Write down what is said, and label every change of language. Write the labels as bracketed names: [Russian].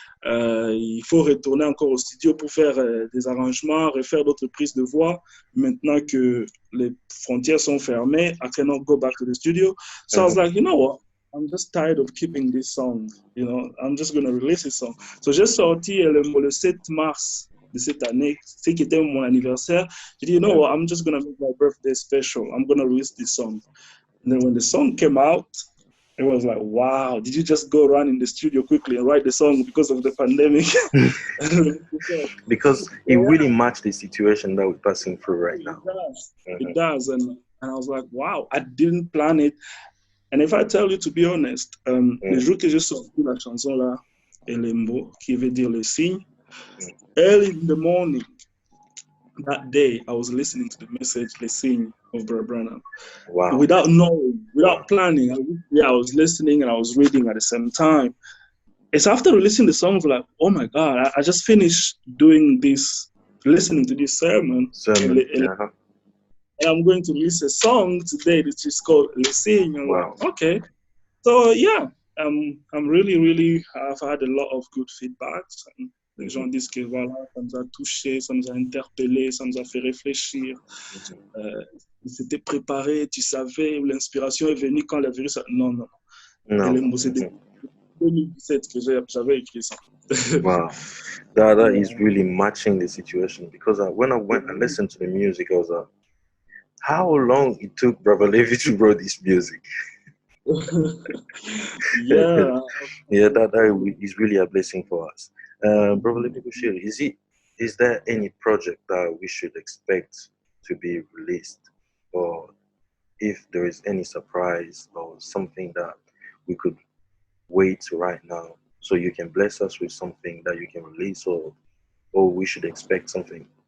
[French] Il faut retourner encore au studio pour faire des arrangements, refaire d'autres prises de voix. Maintenant que les frontières sont fermées, [English] I cannot go back to the studio. So I was like, you know what? I'm just tired of keeping this song. You know, I'm just going to release this song. [French] So j'ai sorti le 7 mars de cette année, ce qui était mon anniversaire. J'ai dit, [English] you know what? I'm just going to make my birthday special. I'm going to release this song. And then when the song came out, it was like, wow, did you just go run in the studio quickly and write the song because of the pandemic? Because it really matched the situation that we're passing through right now. It does. And I was like, wow, I didn't plan it. And if I tell you to be honest, [French] le jour que j'ai sorti la chanson là, [English] Elembo, [French] qui veut dire le signe, [English] early in the morning, that day, I was listening to the message, the signe of Brother Branham. Wow. Without knowing, without planning. I was listening and I was reading at the same time. It's after releasing the song, I was like, oh my God, I just finished doing this, listening to this sermon. And I'm going to release a song today that is called Le Signe. Wow. Like, okay. So yeah, I'm really, I've had a lot of good feedbacks. [French] And les gens disent que voilà, ça nous a touché, ça nous a interpellé, ça nous a fait réfléchir. C'était préparé, tu savais, l'inspiration est venue quand le virus a... Non. C'était 2017 que j'avais écrit ça. [English] Wow. That is really matching the situation because when I went and listened to the music, I was like, how long it took Brother Levi to write this music? Yeah. Yeah, that is really a blessing for us. Brother Levi Bushiri, is there any project that we should expect to be released, or if there is any surprise or something that we could wait right now, so you can bless us with something that you can release, or we should expect something?